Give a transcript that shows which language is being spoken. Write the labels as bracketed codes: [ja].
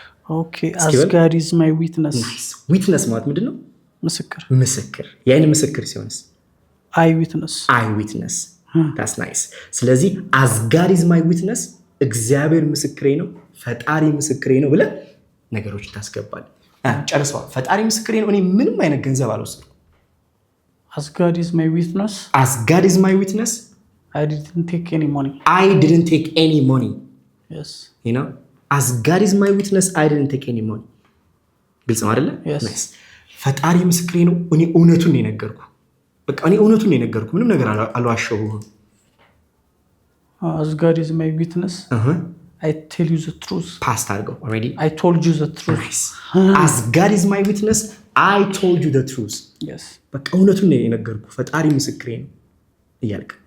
[en] Okay, as God is my witness. Nice. [am] Witness ማለት ምንድነው? ምስክር። የአይን ምስክር ሲሆንስ? [en] Eye witness. Eye witness. That's nice. [am] ስለዚህ [en] as God is my witness [am] እግዚአብሔር ምስክሬ ነው፣ ፈጣሪ ምስክሬ ነው ብለህ ነገሮች ታስገባል። ጨርሰዋል። ፈጣሪ ምስክሬ ነው እኔ ምንም አይነት ገንዘብ አልወሰድኩም። [en] As God is my witness. As God is my witness. I didn't take any money. I didn't take any money. Yes. As God is my witness, I didn't take any money. [am] ግልጽ ነው አይደለ? [en] Yes. Nice. [am] ፈጣሪ ምስክሬ ነው እኔ እውነቱን ነው የነገርኩ። በቃ እኔ እውነቱን ነው የነገርኩ። ምንም ነገር አልዋሸሁም። [en] As God is my witness. I tell you the truth. Past አድርገው already. I told you the truth. Nice. As God is my witness, I told you the truth. Yes. [am] በቃ እውነቱን ነው የነገርኩ። ፈጣሪ ምስክሬ ነው እያልክ።